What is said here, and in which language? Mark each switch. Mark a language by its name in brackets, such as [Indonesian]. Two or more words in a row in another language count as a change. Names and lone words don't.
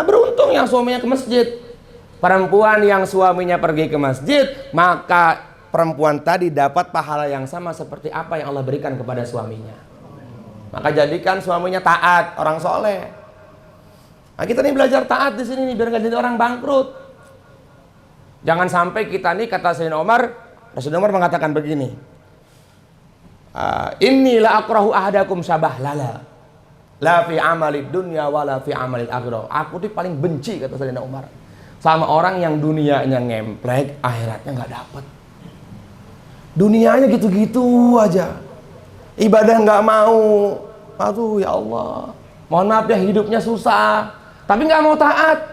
[Indonesian] Beruntung yang suaminya ke masjid. Perempuan yang suaminya pergi ke masjid, maka perempuan tadi dapat pahala yang sama seperti apa yang Allah berikan kepada suaminya. Maka jadikan suaminya taat, orang soleh. Nah, kita nih belajar taat di sini nih, biar nggak jadi orang bangkrut. Jangan sampai kita nih, kata Sayyidina Umar, Rasulullah Umar mengatakan begini, [Arabic] إني لأكره أحدكم سبهللا لا في عمل الدنيا ولا في عمل الآخرة. [Indonesian] Aku tuh paling benci, kata Sayyidina Umar, sama orang yang dunianya ngemplek, akhiratnya nggak dapat. Dunianya gitu-gitu aja, ibadah nggak mau. Aduh ya Allah, mohon maaf ya hidupnya susah, tapi nggak mau taat.